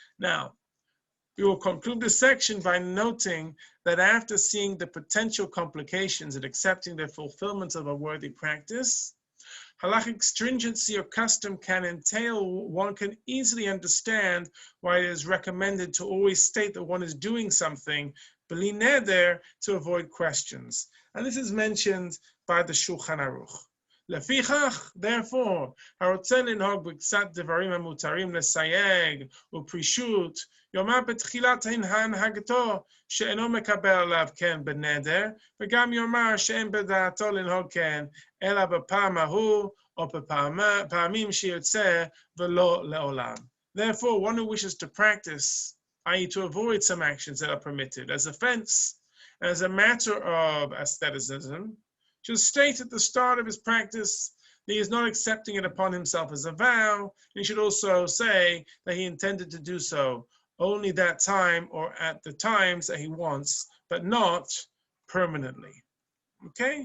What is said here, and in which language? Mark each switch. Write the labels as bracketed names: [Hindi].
[English] Now, we will conclude this section by noting that after seeing the potential complications in accepting the fulfillment of a worthy practice, halachic stringency or custom can entail, one can easily understand why it is recommended to always state that one is doing something, b'li neder, to avoid questions. And this is mentioned by the Shulchan Aruch. [Hebrew] Lefichach, therefore, הרוצה לנהוג בקצת דברים המותרים לסייג ופרישות, יאמר בתחילת הנהגתו שאינו מקבל עליו כן בנדר, וגם יאמר שאין בדעתו לנהוג כן, אלא בפעם ההוא או בפעמים שיוצא ולא לעולם. [English] Therefore, one who wishes to practice, i.e. to avoid some actions that are permitted as offense, as a matter of aestheticism, should state at the start of his practice that he is not accepting it upon himself as a vow. And he should also say that he intended to do so only that time or at the times that he wants, but not permanently. Okay?